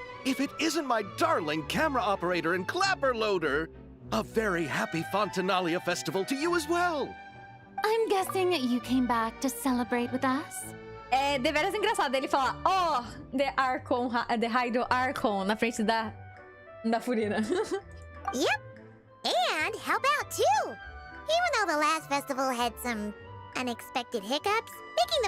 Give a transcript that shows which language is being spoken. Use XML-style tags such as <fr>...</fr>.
<en>If it isn't my darling camera operator and clapper loader! A very happy Fontanalia festival to you as well! I'm guessing you came back to celebrate with us?</en> <pt>É deveras engraçado ele falar, oh, the Archon, the Hydro Archon, na frente da Furina.</pt> <en>Yep. And help out too. Even though the last festival had some unexpected hiccups, making the</en>